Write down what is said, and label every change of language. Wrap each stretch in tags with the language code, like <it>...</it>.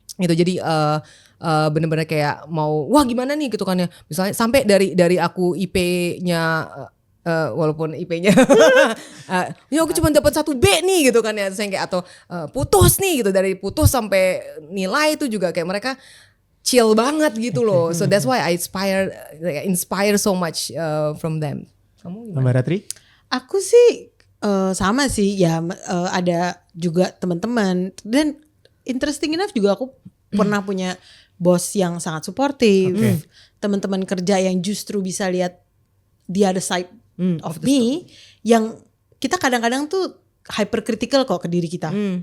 <id>Gitu, jadi bener-bener kayak mau wah gimana nih gitu kan ya, misalnya sampai dari aku IP-nya walaupun IP-nya ya aku cuma dapat 1 B nih gitu kan ya, terus yang kayak atau putus nih gitu, dari putus sampai nilai itu juga kayak mereka chill banget gitu loh.</id> <en>So that's why I inspire so much from them.</en> <id>Kamu gimana? Mbak Ratri? Aku sih sama sih ya, ada juga teman-teman, dan</id> <en>interesting enough</en> <id>juga aku pernah punya bos yang sangat suportif, teman-teman kerja yang justru bisa lihat</id> <en>the other side of me,</en> <id>yang kita kadang-kadang tuh hypercritical kok ke diri kita.</id>